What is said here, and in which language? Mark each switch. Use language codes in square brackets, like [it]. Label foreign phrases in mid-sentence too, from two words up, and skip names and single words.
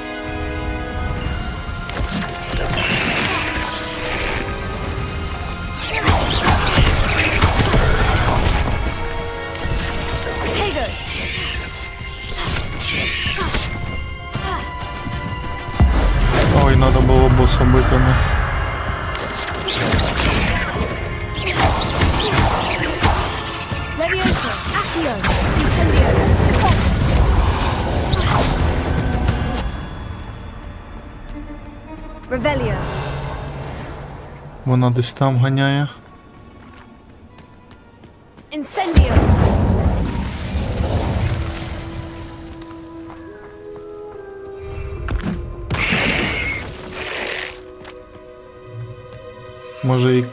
[uk] Protego! Ой, надо було боса бити. Ну. Levioso! Accio! Incendio! Revelio! Вона десь там ганяє. Incendio! Може і...